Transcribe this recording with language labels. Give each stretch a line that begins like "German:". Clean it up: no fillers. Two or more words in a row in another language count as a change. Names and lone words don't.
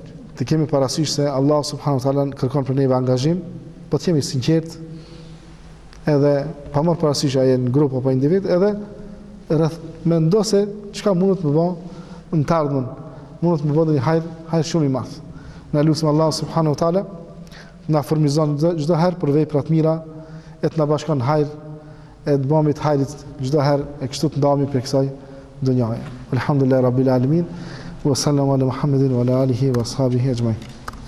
Albanian: Të kemi parasysh se Allah
Arabic: سبحانه وتعالى
Albanian: kërkon për neve angazhim, po të jemi sinqert, edhe pa marrë parasysh a jenë grup apo individ, edhe rreth mendo se çka mundet më bë në të ardhmen, mundet më bë një hajër shumë i madh. Na lutem Allah
Arabic: سبحانه وتعالى
Albanian: na furmizon çdo herë për vepra të mira, e të na bashkon hajër, e të bëmi të hajrit çdo herë, e kështu të ndahemi për kësaj dunjaje.
Arabic: الحمد لله رب العالمين. وصلى الله على محمد وعلى آله وأصحابه أجمعين.